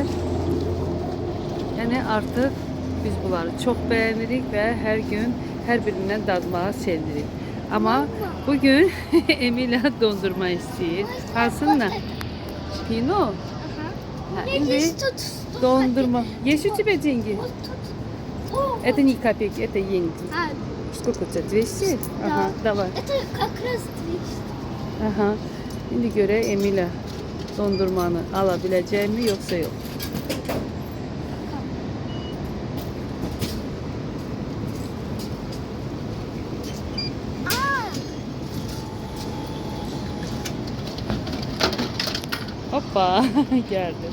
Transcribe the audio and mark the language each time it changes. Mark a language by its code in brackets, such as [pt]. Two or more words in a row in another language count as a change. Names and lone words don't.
[az] Yəni artıq biz bunları çox bəyənirik və hər gün hər birindən dadmağa sevinirik. [tr] Ama bugün Emilia dondurma istəyir. [az] Hansınla? Pino? Ha, indi dondurma. [ru] Есть у тебя деньги? Это не копейки, это йенки. Сколько у тебя? 200? Ага, давай. Это как раз 200. Aha. [tr] Şimdi göre Emilia dondurmanı alabileceğim mi yoksa yok. Hoppa geldi.